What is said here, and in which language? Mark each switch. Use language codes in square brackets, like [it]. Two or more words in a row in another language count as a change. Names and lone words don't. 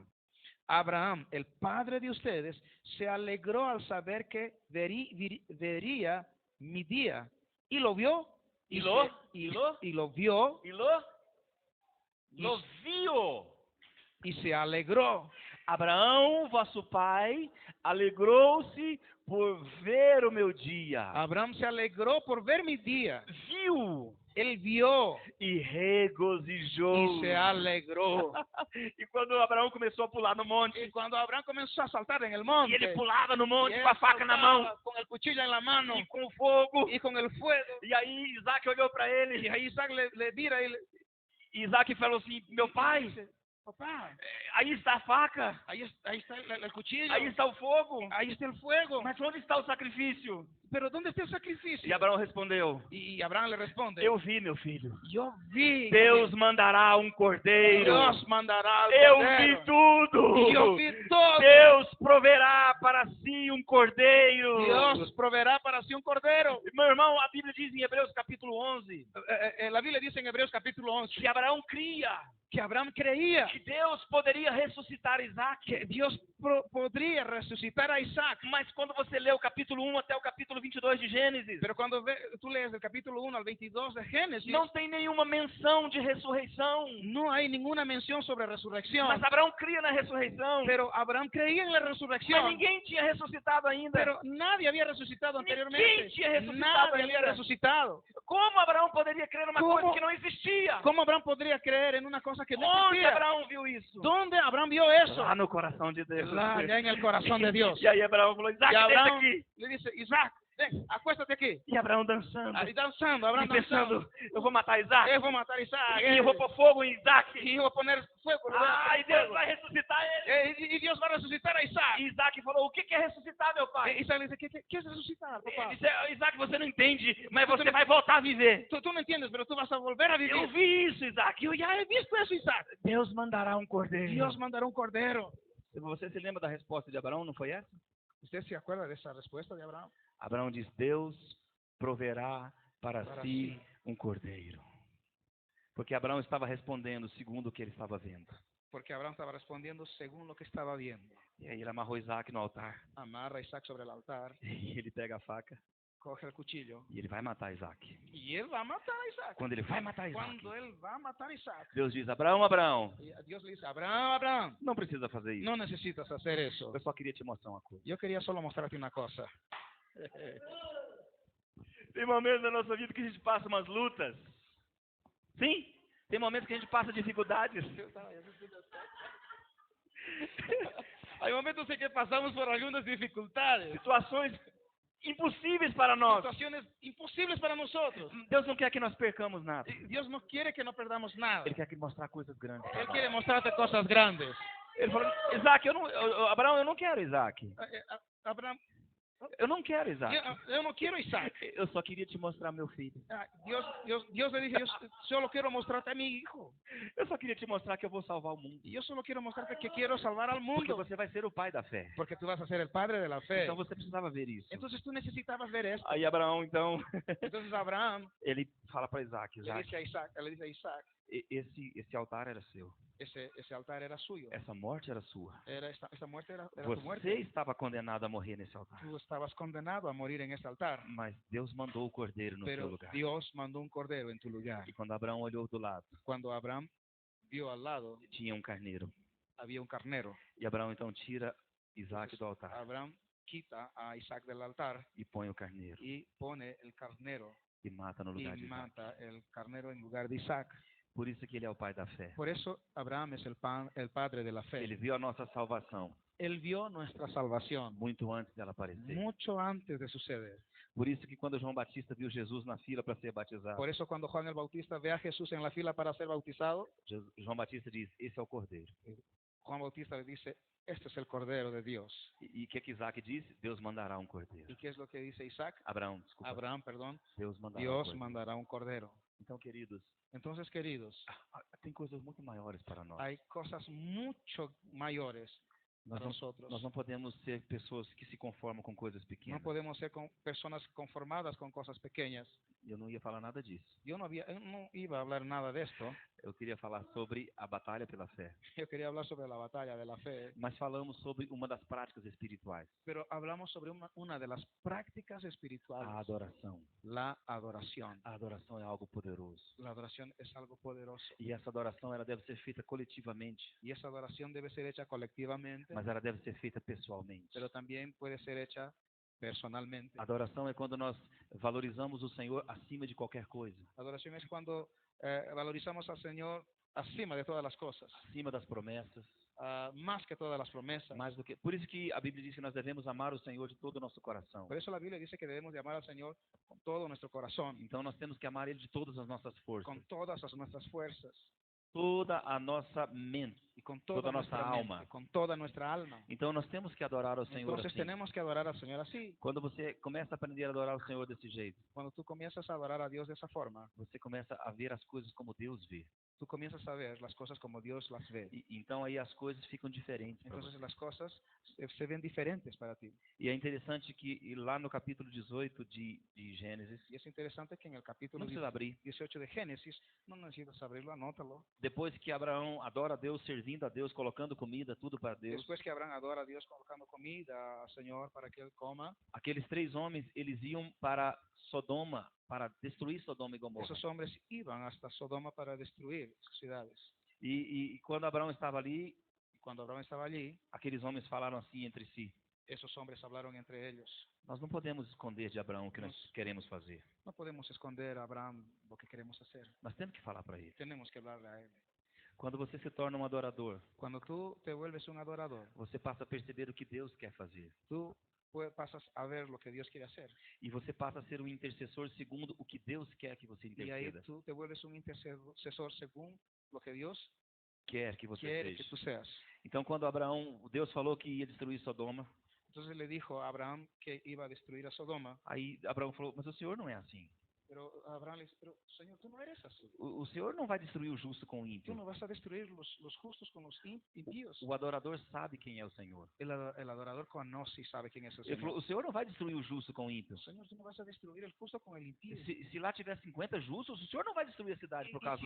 [es] Abraham, el padre de ustedes, se alegró al saber que vería mi día, y lo vio, Y lo vio, [pt] E lo viu. [es] y se alegró. [pt] Abraão, vosso pai, alegrou-se por ver o meu dia. [es] Abraham se alegró por ver mi día. [pt] Viu [es] Él vio [pt] e regozijou. [es] y se alegró. [pt] E quando Abraão começou a pular no monte, [es] Y cuando Abraham comenzó a saltar en el [pt] e [es] monte, [pt] ele pulava no [es] y [pt] monte [es] él [pt] com a faca na mão [es] saltaba con el cuchillo en la mano [pt] e com o fogo, [es] y con el fuego, [pt] e aí Isaac olhou para ele, [es] y ahí Isaac le mira y le [pt] e Isaac falou assim: meu pai, [es] dice, papá, [pt] aí está a faca, [es] ahí está el cuchillo, [pt] aí está o fogo, [es] ahí está el fuego, [pt] mas onde está o sacrifício? [es] pero ¿dónde está el [pt] E [es] sacrificio? [pt] Abraão respondeu: [es] Y Abraham le responde, [pt] eu vi, meu filho, [es] yo vi, [pt] Deus mandará um cordeiro, [es] Dios mandará al [pt] eu [es] cordero. [pt] vi tudo, [es] Y yo vi todo. [pt] Deus proverá para si um cordeiro. [es] Dios proveerá para sí un cordero. [pt] Meu irmão, a Bíblia diz em Hebreus capítulo 11 [es] La Biblia dice en Hebreos capítulo 11 [pt] que Abraão cria [es] que Abraham creía [pt] que Deus poderia ressuscitar Isaac. [es] que Dios podría resucitar a Isaac. [pt] Mas quando você lê o capítulo 1 até o capítulo 22 de Gênesis, [es] Pero cuando tú lees del capítulo 1 al 22 de Génesis, [pt] não tem nenhuma menção de ressurreição. [es] no hay ninguna mención sobre resurrección. [pt] Mas Abraão cria na ressurreição. [es] Pero Abraham creía en la [pt] Mas [es] resurrección. [pt] ninguém tinha ressuscitado ainda. [es] Pero nadie había resucitado anteriormente. [pt] Ninguém tinha ressuscitado [es] Nadie había [pt] ainda. [es] resucitado. [pt] Como Abraão poderia crer numa [es] Como- [pt] coisa que não existia? [es] ¿Cómo Abraham podría creer en una cosa que no [pt] Onde [es] existía? [pt] Abraão viu isso? [es] ¿Dónde Abraham vio eso? [pt] Lá no coração de Deus. Lá, [es] ya en el corazón de Dios. [pt] E aí Abraão falou: Isaac, [es] Y [pt] deixa [es] Abraham [pt] aqui. [es] le dice, Isaac, ven, acuéstate aquí. [pt] E Abraão dançando. [es] Ahí danzando, Abraham [pt] E pensando: [es] danzando. [pt] eu vou matar Isaac. Eu vou matar Isaac. E eu vou pôr fogo em Isaac. [es] Y yo voy a poner fuego. [pt] E Deus vai ressuscitar ele. [es] Y Dios va a resucitar a Isaac. [pt] E Isaac falou: o que é ressuscitar, meu pai? [es] Isaac le dice, ¿qué es resucitar, [pt] Ele [es] papá? [pt] disse: Isaac, você não entende, mas você vai voltar a viver. [es] Tú no entiendes, pero tú vas a volver a [pt] Eu [es] vivir. [pt] vi isso, Isaac. [es] Yo ya he visto eso, Isaac. [pt] Deus mandará um cordeiro. [es] Dios mandará un cordero. [pt] Você se lembra da resposta de Abraão, não foi essa? [es] ¿Usted se acuerda de esa respuesta de Abraham? [pt] Abraão diz: Deus proverá para [es] Para [pt] si [es] si. [pt] um cordeiro. Porque Abraão estava respondendo segundo o que ele estava vendo. [es] Porque Abraham estaba respondiendo según lo que estaba viendo. [pt] E aí ele amarrou Isaac no altar. [es] Amarra a Isaac sobre el altar, [pt] E ele pega a faca [es] coge el cuchillo [pt] e ele vai matar Isaac. [es] y él va a matar a Isaac. [pt] Quando ele vai matar Isaac, [es] Cuando él va a matar a Isaac, [pt] Deus diz: Abraão, Abraão, [es] y Dios le dice, Abraham, Abraham, [pt] não precisa fazer isso. [es] no necesitas hacer eso. [pt] Eu só queria te mostrar uma coisa. [es] Yo quería solo mostrarte una cosa. [pt] Tem momentos na nossa vida que a gente passa umas lutas. Sim, tem momentos que a gente passa dificuldades. [es] Hay momentos en que pasamos por algunas dificultades, [pt] Situações impossíveis para nós. [es] situaciones imposibles para nosotros. [pt] Deus não quer que nós percamos nada. [es] Dios no quiere que no perdamos nada. [pt] Ele quer que mostrar coisas grandes. [es] Él quiere mostrarte cosas grandes. [pt] Ele falou: Isaac, Abraão, eu não quero Isaac. [es] Abraham, [pt] Eu não quero Isaac. [es] Yo no quiero Isaac. [pt] Eu só queria te mostrar meu filho. [es] Dios le dice, yo solo quiero mostrarte a mi hijo. [pt] Eu só queria te mostrar que eu vou salvar o mundo. [es] Y yo solo quiero mostrarte que quiero salvar al [pt] Porque [es] mundo. [pt] você vai ser o pai da fé. [es] Porque tú vas a ser el padre de la fe. [pt] Então você precisava ver isso. [es] Entonces tú necesitabas ver esto. [pt] Aí Abraão, então, [es] Entonces Abraham [pt] ele fala para Isaac, [es] le Isaac, dice a Isaac, [pt] esse altar era seu. [es] ese altar era suyo. [pt] Essa morte era sua. [es] Esta muerte era tu [pt] Você [es] muerte. [pt] estava condenado a morrer nesse altar. [es] Tú estabas condenado a morir en ese altar. [pt] Mas Deus mandou o cordeiro no seu [es] Pero [pt] lugar. [es] Dios mandó un cordero en tu lugar. [pt] E quando Abraão olhou do lado, [es] Cuando Abraham vio al lado, [pt] tinha um carneiro. [es] había un carnero. [pt] E Abraão então tira Isaac do altar [es] Abraham quita a Isaac del altar [pt] e põe o carneiro [es] y pone el carnero [pt] e mata no [es] y [pt] lugar de Isaac. [es] mata el carnero en lugar de Isaac. [pt] Por isso que ele é o pai da fé. [es] Por eso Abraham es el padre de la fe. [pt] Ele viu a nossa salvação [es] Él vio nuestra salvación [pt] muito antes dela aparecer. [es] mucho antes de suceder. [pt] Por isso que quando João Batista viu Jesus na fila para ser batizado, [es] Por eso cuando Juan el Bautista ve a Jesús en la fila para ser bautizado, [pt] João Batista diz, esse é o cordeiro. [es] Juan Bautista le dice, este es el cordero de Dios. [pt] E o que Isaac disse? Deus mandará um cordeiro. [es] ¿Y qué es lo que dice Isaac? [pt] Abraão, desculpa. [es] Abraham, perdón. [pt] Deus mandará um [es] Dios [pt] cordeiro. [es] mandará un cordero. [pt] Então, queridos, [es] Entonces, queridos, [pt] tem coisas muito maiores para nós. [es] hay cosas mucho mayores [pt] Nós [es] para [pt] não, [es] nosotros. [pt] nós não podemos ser pessoas que se conformam com coisas [es] No [pt] pequenas. [es] podemos ser personas conformadas con cosas pequeñas. [pt] Eu não ia falar nada disso. [es] Yo no iba a hablar nada de esto. [pt] Eu queria falar sobre a batalha pela fé. [es] Yo quería hablar sobre la batalla de la fe. [pt] Mas falamos sobre uma das práticas espirituais, [es] Pero hablamos sobre una de las prácticas espirituales. [pt] a adoração. [es] La adoración. [pt] A adoração é algo poderoso. [es] La adoración es algo poderoso. [pt] E essa adoração ela deve ser feita coletivamente, [es] Y esa adoración debe ser hecha colectivamente, [pt] mas ela deve ser feita pessoalmente. [es] pero también puede ser hecha personalmente. [pt] A adoração é quando nós valorizamos o Senhor acima de qualquer coisa, [es] Adoración es cuando valorizamos al Señor acima de todas las cosas, [pt] acima das promessas, [es] más que todas las promesas. [pt] mais do que. Por isso que a Bíblia diz que nós devemos amar o Senhor de todo o nosso coração. [es] Por eso la Biblia dice que debemos de amar al Señor con todo nuestro corazón, [pt] Então nós temos que amar Ele de todas as nossas forças, [es] con todas nuestras fuerzas [pt] toda a nossa mente. [es] y con [pt] Toda [es] toda nuestra nuestra mente, [pt] alma. [es] con toda nuestra alma. [pt] Então nós temos que adorar ao Senhor [es] Entonces [pt] assim. [es] tenemos que adorar al Señor así. [pt] Quando você começa a aprender a adorar o Senhor desse jeito, [es] Cuando tú comienzas a adorar a Dios de esa forma, [pt] você começa a ver as coisas como Deus vê. [es] tú comienzas a ver las cosas como Dios las ve. [pt] E, então aí as coisas ficam diferentes para [es] Entonces [pt] você. [es] las cosas se ven diferentes para ti. [pt] E é interessante que e lá no capítulo 18 de Gênesis, [es] Y es interesante que en el capítulo [pt] não precisa abrir, [es] 18 de Génesis, no necesitas abrirlo, anótalo. [pt] depois que Abraão adora a Deus, servindo a Deus, colocando comida, tudo para Deus, [es] Después que Abraham adora a Dios colocando comida al Señor para que Él coma, [pt] aqueles 3 homens, eles iam para Sodoma, para destruir Sodoma e Gomorra. [es] esos hombres iban hasta Sodoma para destruir sus ciudades. [pt] E quando Abraão estava ali, [es] Y cuando Abraham estaba allí, [pt] aqueles homens falaram assim entre si: [es] esos hombres hablaron entre ellos. [pt] nós não podemos esconder de Abraão o que nós queremos fazer. [es] No podemos esconder a Abraham lo que queremos hacer. [pt] Nós temos que falar para ele. [es] Tenemos que hablarle a Él. [pt] Quando você se torna um adorador, [es] Cuando tú te vuelves un adorador, [pt] você passa a perceber o que Deus quer fazer. [es] tú pasas a ver lo que Dios quiere hacer. [pt] E você passa a ser um intercessor segundo o que Deus quer que você [es] Y ahí [pt] interceda. [es] tú te vuelves un intercesor según lo que Dios [pt] Quer que você [es] quiere que [pt] seja. [es] tú seas. [pt] Então, quando Deus falou que ia destruir Sodoma, [es] Entonces le dijo a Abraham que iba a destruir a Sodoma. [pt] aí Abraão falou: mas o Senhor não é assim. [es] Pero Abraham le dice, pero Señor, tú no eres así. [pt] O Senhor não vai destruir o justo com o [es] Tú [pt] ímpio. [es] no vas a destruir los justos con los impíos. [pt] O adorador sabe quem é o Senhor. [es] El adorador conoce y sabe quién es el [pt] Ele falou: [es] Señor. [pt] o Senhor não vai destruir o justo com o ímpio. [es] Señor, tú no vas a destruir el justo con el impío. [pt] Se lá tiver 50 justos, o Senhor não vai destruir a cidade por causa dos